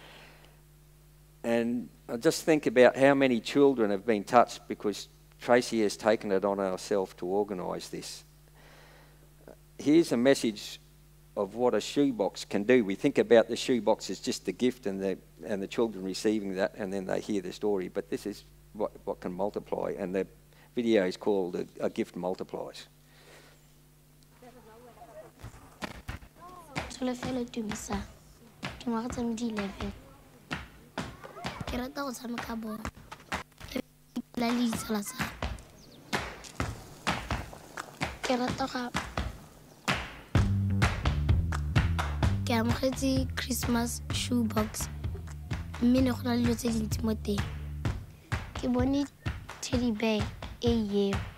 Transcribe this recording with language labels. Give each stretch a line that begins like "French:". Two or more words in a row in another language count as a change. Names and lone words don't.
English: And I just think about how many children have been touched because Tracy has taken it on herself to organise this. Here's a message of what a shoebox can do. We think about the shoebox as just the gift and the children receiving that, and then they hear the story. But this is what can multiply, and the video is called A Gift Multiplies.
Tswana: Ke rata go tshameka bolo la ditsala tsa ke rata ga ke amogetse Christmas shoebox mme ne go na le dilo tse dintsi mo teng ke bone
English: teddy bear
Tswana: e yeo